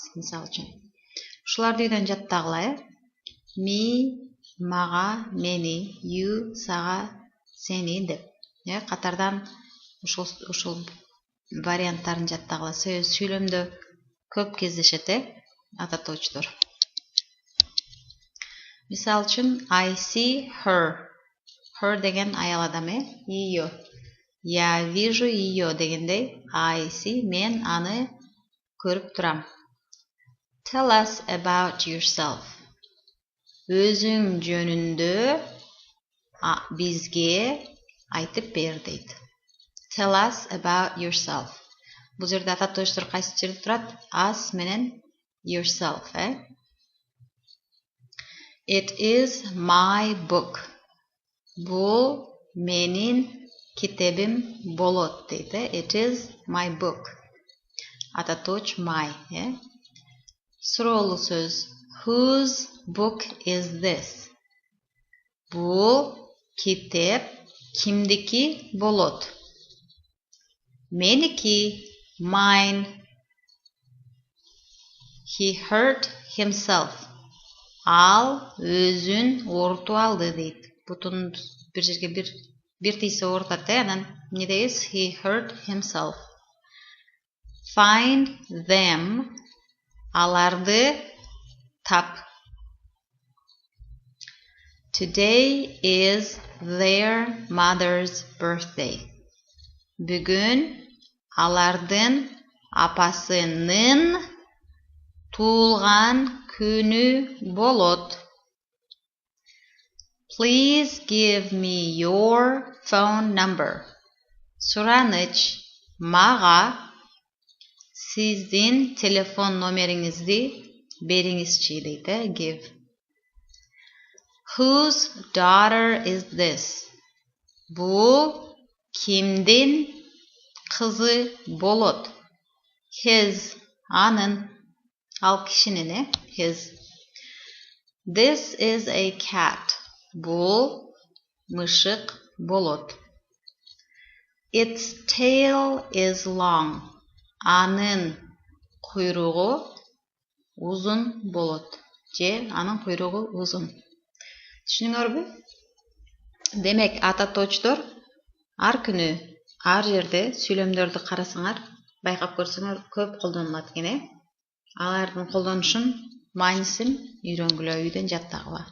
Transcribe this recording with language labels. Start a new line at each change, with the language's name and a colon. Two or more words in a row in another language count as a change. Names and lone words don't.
Kyrgyz: Мисал үчүн. Ушуларды үйдөн жаттагыла, Me, мага, мени, you, сага, сени деп. Катардан ушул варианттарын жаттагыла. Сүйлөмдө көп кездешет, ата точтор.
English: Мисал үчүн I see her.
Kyrgyz: Her деген аял адам, ее.
Russian: Я вижу ее
Kyrgyz: дегендей,
English: I see,
Kyrgyz: мен аны көрүп турам.
English: Tell us about yourself.
Kyrgyz: өзің жөнүндө бизге айтып бер дейт.
English: Tell us about yourself.
Kyrgyz: Бұл жерде ататождор кайсы жерде турат?
English: Us менен yourself, It is my book.
Kyrgyz: Бұл менин китебим болот дейт,
English: It is my book.
Kyrgyz: Ататоч my, Суроолуу сөз.
English: Whose book is this?
Kyrgyz: Бұл китеп кимдики болот? Меники,
English: mine. He hurt himself.
Kyrgyz: Ал өзүн оорутуп алды дейт. Бутун бир жерге бир тийсе оорутат, анан эмне дейбиз?
English: He hurt himself. Find them.
Kyrgyz: Аларды тап.
English: Today is their mother's birthday.
Kyrgyz: Бүгүн алардын апасынын туулган күнү болот.
English: Please give me your phone number.
Kyrgyz: Сураныч, мага сиздин телефон номериңизди бериңизчи дейт,
English: give. Whose daughter is this?
Kyrgyz: Бул кимдин кызы болот? His, анын, ал кишинин,
English: his. This is a cat.
Kyrgyz: Бул мышык болот.
English: Its tail is long.
Kyrgyz: Анын куйругу узун болот. Же анын куйругу узун. Түшүнүңөрбү? Демек, ататочдор ар күнү, ар жерде сүйлөмдөрдү карасаңар, байкап көрсөңөр көп колдонулат экен, Алардын колдонушун, маанисин үйрөнгүлө, үйдөн жаттагыла.